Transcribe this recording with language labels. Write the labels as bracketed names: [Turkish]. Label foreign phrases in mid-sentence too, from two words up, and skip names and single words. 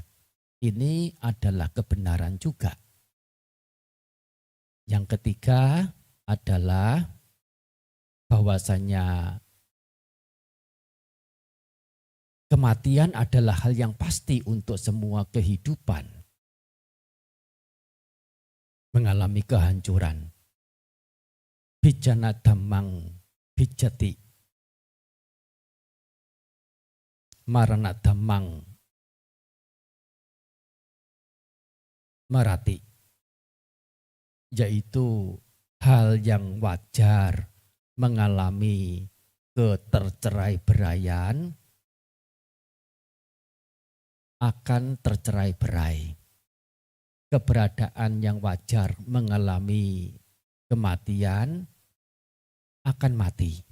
[Indonesian] Ini adalah kebenaran juga. Yang ketiga adalah bahwasanya kematian adalah hal yang pasti untuk semua kehidupan. Mengalami kehancuran. [Pali] Bijana dhammang bijati. Marana dhammang marati. [Indonesian] Yaitu hal yang wajar mengalami ketercerai-beraian akan tercerai-berai. Keberadaan yang wajar mengalami kematian akan mati.